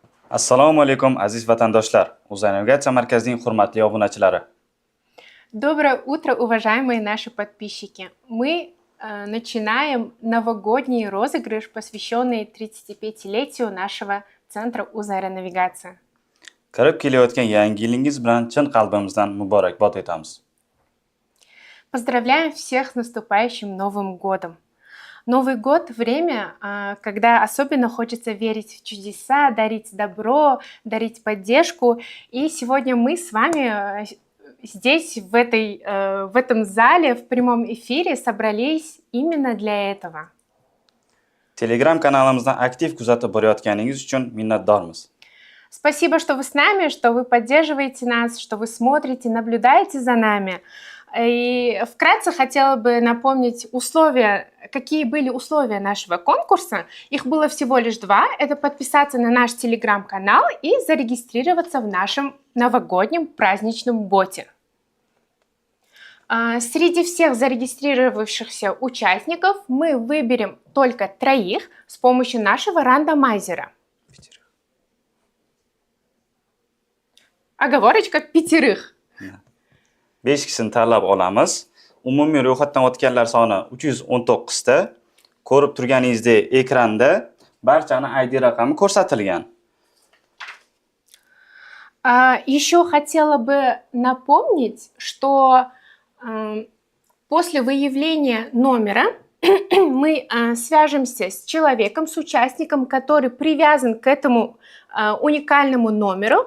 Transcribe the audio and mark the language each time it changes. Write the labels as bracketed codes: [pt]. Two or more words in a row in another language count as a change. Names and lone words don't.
[uz] Assalomu alaykum aziz vatandoshlar. Uzanavigatsiya markazining hurmatli obunachilari. [ru] Доброе утро, уважаемые наши подписчики. Мы начинаем новогодний розыгрыш, посвященный 35-летию нашего центра Узаэронавигация. [uz] Kirib kelayotgan yangi yilingiz bilan chin qalbimizdan muborakbod etamiz. [ru] Поздравляем всех с наступающим Новым годом. Новый год – время, когда особенно хочется верить в чудеса, дарить добро, дарить поддержку. И сегодня мы с вами здесь, в этом зале, в прямом эфире собрались именно для этого. [uz] Telegram kanalimizdan aktiv kuzatib borayotganingiz uchun minnatdormiz. [ru] Спасибо, что вы с нами, что вы поддерживаете нас, что вы смотрите, наблюдаете за нами. И вкратце хотела бы напомнить какие были условия нашего конкурса. Их было всего лишь два. Это подписаться на наш телеграм-канал и зарегистрироваться в нашем новогоднем праздничном боте. Среди всех зарегистрировавшихся участников мы выберем только 3 с помощью нашего рандомайзера. Оговорочка 5. [uz] 5 kishini tanlab olamiz. Umumiy ro'yxatdan o'tganlar soni 319 ta. Ko'rib turganingizdek ekranda barchani ID raqami ko'rsatilgan. [ru] Еще хотела бы напомнить, что после выявления номера мы свяжемся с человеком, с участником, который привязан к этому уникальному номеру.